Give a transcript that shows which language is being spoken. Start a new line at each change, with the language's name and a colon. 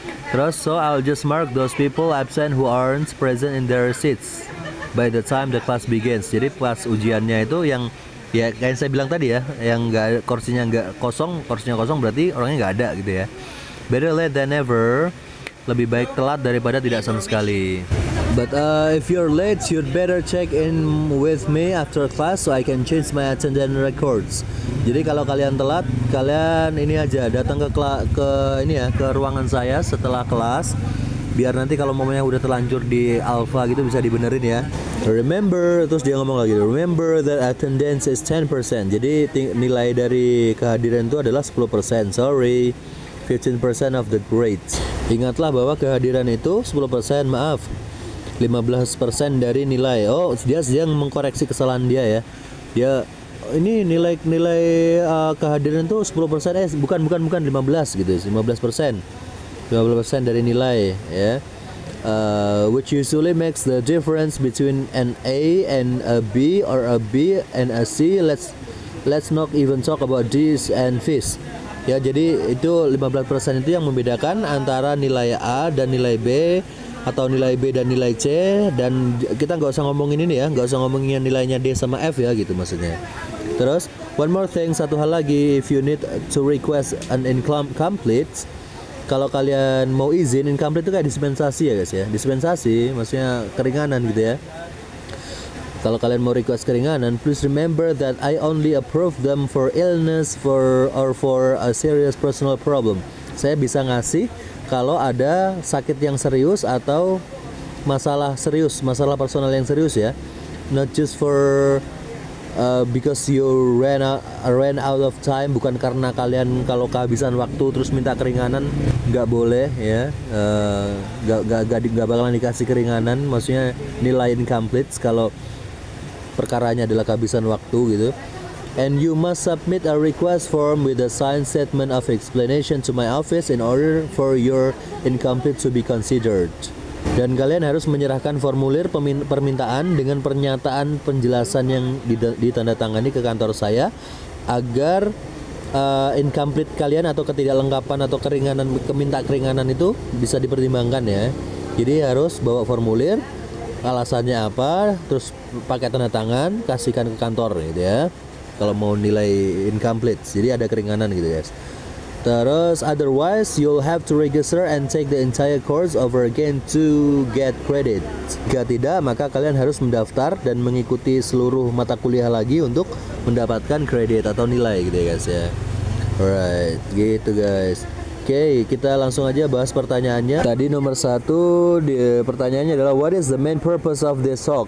English: Terus so I'll just mark those people absent who aren't present in their seats by the time the class begins.
Indonesian: Jadi pas ujiannya itu yang ya kayak saya bilang tadi ya, yang kursinya kosong berarti orangnya nggak ada gitu ya.
English: Better late than never.
Indonesian: Lebih baik telat daripada tidak sama sekali.
English: But if you're late, you'd better check in with me after class so I can change my attendance records.
Indonesian: Jadi kalau kalian telat, kalian ini aja datang ke ruangan saya setelah kelas, biar nanti kalau momennya udah terlanjur di alpha gitu bisa dibenerin ya.
English: Remember,
Indonesian: terus dia ngomong lagi,
English: remember that attendance is 10%.
Indonesian: Jadi nilai dari kehadiran itu adalah 10%.
English: Sorry, 15% of the grades.
Indonesian: Ingatlah bahwa kehadiran itu 10%, maaf, 15% dari nilai. Oh, dia sedang mengkoreksi kesalahan dia ya. Dia ini nilai kehadiran itu 10%, bukan 15 gitu, 15% dari nilai ya.
English: Which usually makes the difference between an A and a B or a B and a C. Let's not even talk about D's and F's.
Indonesian: Ya, jadi itu 15% itu yang membedakan antara nilai A dan nilai B, atau nilai B dan nilai C. Dan kita nggak usah ngomongin ini ya, nggak usah ngomongin nilainya D sama F ya gitu maksudnya.
English: Terus one more thing,
Indonesian: satu hal lagi,
English: if you need to request an incomplete,
Indonesian: kalau kalian mau izin incomplete itu kayak dispensasi ya guys ya. Dispensasi maksudnya keringanan gitu ya. Kalau kalian mau request keringanan,
English: please remember that I only approve them for illness for a serious personal problem.
Indonesian: Saya bisa ngasih kalau ada sakit yang serius atau masalah serius, masalah personal yang serius ya.
English: Not just for because you ran out of time,
Indonesian: bukan karena kalian kalau kehabisan waktu terus minta keringanan, nggak boleh ya. Nggak bakalan dikasih keringanan, maksudnya nilai incomplete kalau perkaranya adalah kehabisan waktu gitu.
English: And you must submit a request form with a signed statement of explanation to my office in order for your incomplete to be considered.
Indonesian: Dan kalian harus menyerahkan formulir permintaan dengan pernyataan penjelasan yang ditandatangani ke kantor saya agar incomplete kalian atau ketidaklengkapan atau keminta keringanan itu bisa dipertimbangkan ya. Jadi harus bawa formulir, alasannya apa, terus pakai tanda tangan, kasihkan ke kantor gitu ya. Kalau mau nilai incomplete, jadi ada keringanan gitu guys.
English: Terus otherwise you'll have to register and take the entire course over again to get credit.
Indonesian: Jika tidak, maka kalian harus mendaftar dan mengikuti seluruh mata kuliah lagi untuk mendapatkan kredit atau nilai gitu ya guys ya. Alright, gitu guys. Oke, kita langsung aja bahas pertanyaannya. Tadi nomor 1 pertanyaannya adalah
English: what is the main purpose of this talk?